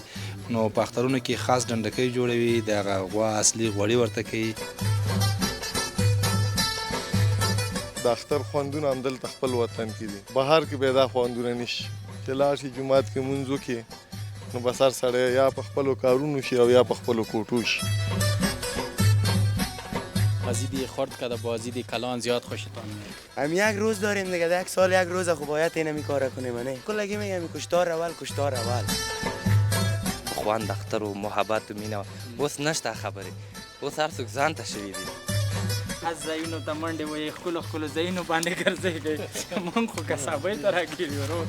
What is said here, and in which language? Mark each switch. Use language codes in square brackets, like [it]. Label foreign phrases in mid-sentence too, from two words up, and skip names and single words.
[ps] نو په اخترونو کې خاص ډنډکی جوړوي، د هغه غوا اصلي غوړي ورته کوي. د اختر خوندونه همدلته خپل وطن کې دي، بهر کې به دا خوندونه نشي. چې لاړ شي جومات کې مونځ وکړي نو بس هر سړی یا په خپلو کارونو شي او یا په خپلو کوټو شي. [fa] بازی خورد کرده بازی کلان زیاد خوشتان میاد. هم یک روز داریم دیگه، یک سال یک روز خب باید این می کار کنیم. نه کلگی میگم کشتار اول [ps] خواند اختر و محبت و مینه بس نشته خبری، بس هر څوک ځان ته شوي دي. از زینو ته منډې وایي، ښکلو زینو باندې ګرځېږئ، مونږ خو کسابۍ ته راګیر یو. ورور